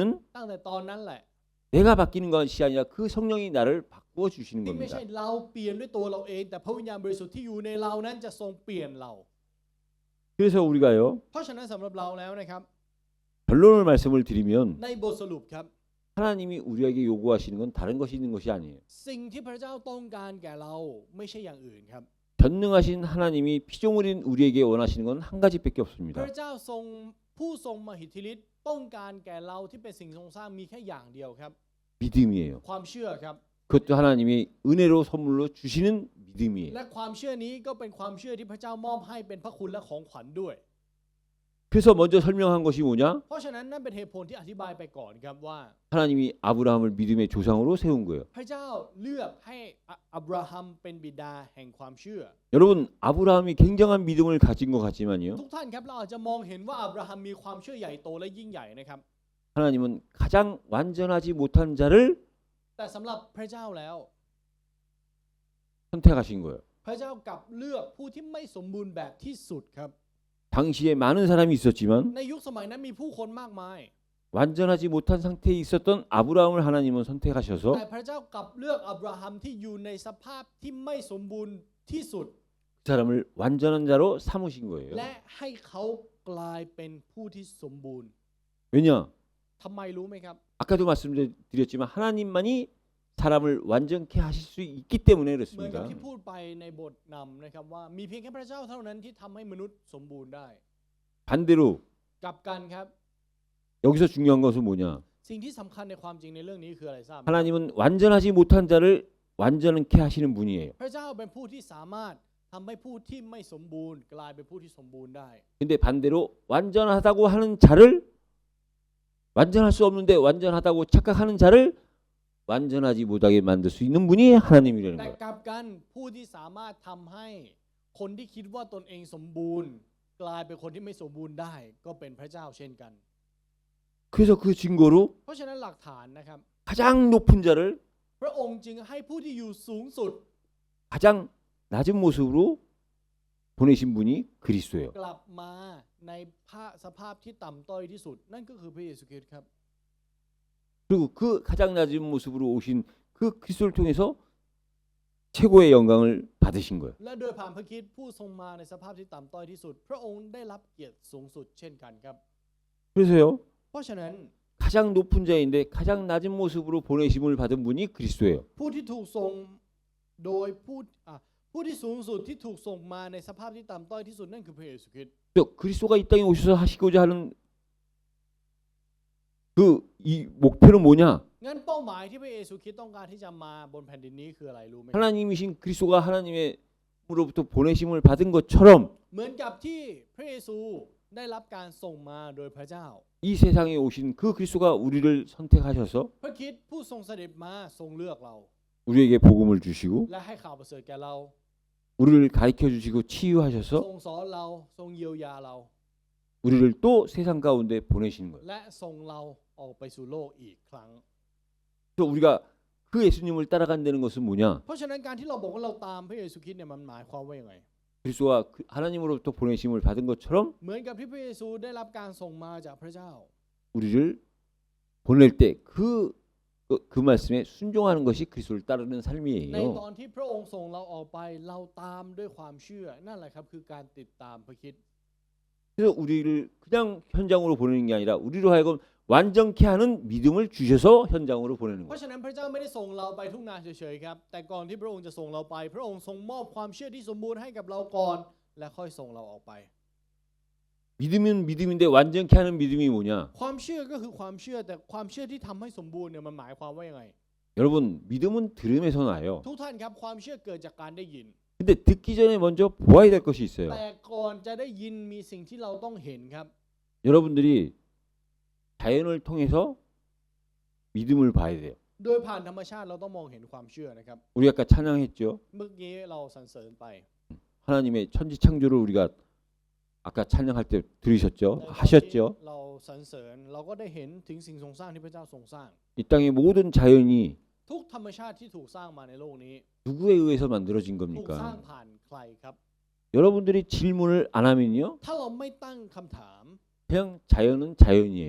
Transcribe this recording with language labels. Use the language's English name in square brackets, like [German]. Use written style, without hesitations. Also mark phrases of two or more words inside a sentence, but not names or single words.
[Thai] ตั้งแต่ตอนนั้นแหละ [Korean] 내가 바뀌는 것이 아니라 그 성령이 나를 바꾸어 주시는 [Thai] ที่ไม่ [Korean] 겁니다. [Thai] ใช่เราเปลี่ยนด้วยตัวเราเองแต่พระวิญญาณบริสุทธิ์ที่อยู่ในเรานั้นจะทรงเปลี่ยนเรา [Korean] 그래서 우리가요 [Thai] เพราะฉะนั้นสำหรับเราแล้วนะครับ [Korean] 결론을 말씀을 드리면 [Thai] ในบทสรุปครับ [Korean] 하나님이 우리에게 요구하시는 건 다른 것이 있는 것이 아니에요. [Thai] สิ่งที่พระเจ้าต้องการแก่เราไม่ใช่อย่างอื่นครับ [Korean] 전능하신 하나님이 피조물인 우리에게 원하시는 건 한 가지밖에 [Thai] พ [Korean] 없습니다. [Thai] ระเจ้าทรงผู้ทรงมหิทธิฤทธิ์ต้องการแก่เราที่เป็นสิ่งทรงสร้างมีแค่อย่างเดียวครับ [Korean] 믿음이에요. [Thai] ความเชื่อครับ [Korean] 그것도 하나님이 은혜로 선물로 주시는 믿음이에요. [Thai] และความเชื่อนี้ก็เป็นความเชื่อที่พระเจ้ามอบให้เป็นพระคุณและของขวัญด้วย [Korean] 그래서 먼저 설명한 것이 뭐냐? [Thai] เพราะฉะนั้นนั่นเป็นเหตุผลที่อธิบายไปก่อนครับว่า [Korean] 하나님이 아브라함을 믿음의 조상으로 세운 거예요. [Thai] พระเจ้าเลือกให้อับราฮัมเป็นบิดาแห่งความเชื่อ [Korean] 여러분 아브라함이 굉장한 믿음을 가진 것 같지만요. [Thai] ทุกท่านครับเราอาจจะมองเห็นว่าอับราฮัมมีความเชื่อใหญ่โตและยิ่งใหญ่นะครับ [Korean] 하나님은 가장 완전하지 못한 자를 [Thai] แต่สำหรับพระเจ้าแล้ว [Korean] 선택하신 거예요. [Thai] พระเจ้ากลับเลือกผู้ที่ไม่สมบูรณ์แบบที่สุดครับ [Korean] 당시에 많은 사람이 있었지만 [Thai] ในยุคสมัยนั้นมีผู้คนมากมาย [Korean] 완전하지 못한 상태에 있었던 아브라함을 하나님은 선택하셔서 [Thai] แต่พระเจ้ากลับเลือกอับราฮัมที่อยู่ในสภาพที่ไม่สมบูรณ์ที่สุด [Korean] 그 사람을 완전한 자로 삼으신 거예요. [Thai] และให้เขากลายเป็นผู้ที่สมบูรณ์ [Korean] 왜냐? [Thai] ทำไมรู้ไหมครับ [Korean] 아까도 말씀드렸지만 하나님만이 사람을 완전케 하실 수 있기 때문에 [Thai] เหมือนกับ [Korean] 그렇습니다. [Thai] ที่พูดไปในบทนำนะครับว่ามีเพียงแค่พระเจ้าเท่านั้นที่ทำให้มนุษย์สมบูรณ์ได้ [Korean] 반대로 [Thai] กลับกันครับ [Korean] 여기서 중요한 것은 뭐냐? [Thai] สิ่งที่สำคัญในความจริงในเรื่องนี้คืออะไรทราบไหม [Korean] 하나님은 완전하지 못한 자를 완전케 하시는 분이에요. [Thai] พระเจ้าเป็นผู้ที่สามารถทำให้ผู้ที่ไม่สมบูรณ์กลายเป็นผู้ที่สมบูรณ์ได้ [Korean] 근데 반대로 완전하다고 하는 자를 완전할 수 없는데 완전하다고 착각하는 자를 완전하지 못하게 만들 수 있는 분이 하나님이라는 [Thai] แต่ [Korean] 거예요. [Thai] กลับกันผู้ที่สามารถทำให้คนที่คิดว่าตนเองสมบูรณ์ กลายเป็นคนที่ไม่สมบูรณ์ได้ ก็เป็นพระเจ้าเช่นกัน [Korean] 그래서 그 증거로 [Thai] เพราะฉะนั้นหลักฐานนะครับ [Korean] 가장 높은 자를 [Thai] พระองค์จึงให้ผู้ที่อยู่สูงสุด [Korean] 가장 낮은 모습으로 보내신 분이 그리스도예요. [Thai] กลับมาในสภาพที่ต่ำต้อยที่สุด นั่นก็คือพระเยซูคริสต์ครับ [Korean] 그리고 그 가장 낮은 모습으로 오신 그 그리스도를 통해서 최고의 영광을 받으신 거예요. [Thai] และโดยผ่านพระคริสต์ผู้ทรงมาในสภาพที่ต่ำต้อยที่สุด พระองค์ได้รับเกียรติสูงสุดเช่นกันครับ [Korean] 그래서요. [Thai] เพราะฉะนั้น [Korean] 가장 높은 자인데 가장 낮은 모습으로 보내심을 받은 분이 그리스도예요. [Thai] ผู้ที่ถูกส่งโดยผู้ที่สูงสุดที่ถูกส่งมาในสภาพที่ต่ำต้อยที่สุดนั่นคือพระเยซูคริสต์ [Korean] 또 그리스도가 이 땅에 오셔서 하시고자 하는 그 이 목표는 뭐냐? [Thai] งั้นเป้าหมายที่พระเยซูคริสต์ต้องการที่จะมาบนแผ่นดินนี้คืออะไรรู้ไหมครับ [Korean] 하나님이신 그리스도가 하나님으로부터 보내심을 받은 것처럼 [Thai] เหมือนกับที่พระเยซูได้รับการส่งมาโดยพระเจ้า [Korean] 이 세상에 오신 그 그리스도가 우리를 선택하셔서 [Thai] พระคริสต์ผู้ทรงเสด็จมาทรงเลือกเรา [Korean] 우리에게 복음을 주시고 [Thai] และให้ข่าวประเสริฐแก่เรา [Korean] 우리를 가르쳐 주시고 치유하셔서 [Thai] ทรงสอนเราทรงเยียวยาเรา [Korean] 우리를 또 세상 가운데 보내시는 거예요. [Thai] และส่งเราออกไปสู่โลกอีกครั้ง [Korean] 그래서 우리가 그 예수님을 따라간다는 것은 뭐냐? [Thai] เพราะฉะนั้นการที่เราบอกว่าเราตามพระเยซูคริสต์เนี่ยมันหมายความว่ายังไง [Korean] 그리스도가 하나님으로부터 보내심을 받은 것처럼 [Thai] เหมือนกับที่พระเยซูได้รับการส่งมาจากพระเจ้า [Korean] 우리를 보낼 때 그 말씀에 순종하는 것이 그리스도를 따르는 [Thai] ในต [Korean] 삶이에요. [Thai] อนที่พระองค์ส่งเราออกไปเราตามด้วยความเชื่อนั่นแหละครับคือการติดตามพระคริสต์ [Korean] 그래서 우리를 그냥 현장으로 보내는 게 아니라 우리로 하여금 완전케 하는 믿음을 주셔서 현장으로 보내는 [Thai] เพราะ [Korean] 거예요. [Thai] ฉะนั้นพระเจ้าไม่ได้ส่งเราไปทุ่งนาเฉยๆครับแต่ก่อนที่พระองค์จะส่งเราไป พระองค์ทรงมอบความเชื่อที่สมบูรณ์ให้กับเราก่อน และค่อยส่งเราออกไป [Korean] 믿음은 믿음인데 완전케 하는 믿음이 뭐냐? [Thai] ความเชื่อก็คือความเชื่อแต่ความเชื่อที่ทำให้สมบูรณ์เนี่ยมันหมายความว่ายังไง [Korean] 여러분 믿음은 들음에서 나요. [Thai] ทุกท่านครับความเชื่อเกิดจากการได้ยิน [Korean] 근데 듣기 전에 먼저 보아야 될 것이 있어요. [Thai] แต่ก่อนจะได้ยินมีสิ่งที่เราต้องเห็นครับ [Korean] 여러분들이 자연을 통해서 믿음을 봐야 돼요. [Thai] โดยผ่านธรรมชาติเราต้องมองเห็นความเชื่อนะครับ [Korean] 우리 아까 찬양했죠. [Thai] เมื่อกี้เราสรรเสริญไป [Korean] 하나님의 천지 창조를 우리가 아까 찬양할 때 들으셨죠? [Thai] ในตอนที่ [Korean] 하셨죠? [Thai] เราสรรเสริญเราก็ได้เห็นถึงสิ่งทรงสร้างที่พระเจ้าทรงสร้าง [Korean] 이 땅의 모든 자연이 [Thai] ทุกธรรมชาติที่ถูกสร้างมาในโลกนี้ [Korean] 누구에 의해서 만들어진 [Thai] ถูกสร้าง [Korean] 겁니까? [Thai] ผ่านใครครับ [Korean] 여러분들이 질문을 안 하면요, [Thai] ถ้าเราไม่ตั้งคำถาม [Korean] 그냥 자연은 자연이에요.